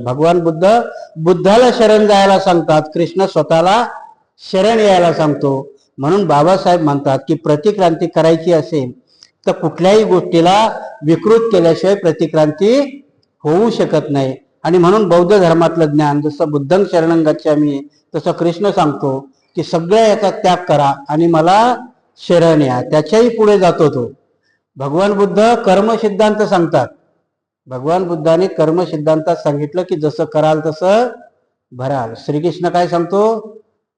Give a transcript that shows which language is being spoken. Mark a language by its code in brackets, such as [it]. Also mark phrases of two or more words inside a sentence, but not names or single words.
[mr] भगवान बुद्धाला शरण जायला सांगतात, कृष्ण स्वतःला शरण यायला सांगतो. म्हणून बाबासाहेब म्हणतात की प्रतिक्रांती करायची असेल तर कुठल्याही गोष्टीला विकृत केल्याशिवाय प्रतिक्रांती होऊ शकत नाही. आणि म्हणून बौद्ध धर्मातलं ज्ञान जसं [pi] बुद्धं शरणं गच्छामि [mr] तसं कृष्ण सांगतो की सगळ्या याचा त्याग करा आणि मला शरण या. त्याच्याही पुढे जातो तो. भगवान बुद्ध कर्म सिद्धांत सांगतात. भगवान बुद्धाने कर्म सिद्धांतात सांगितलं की जसं कराल तसं भराल. श्रीकृष्ण काय सांगतो?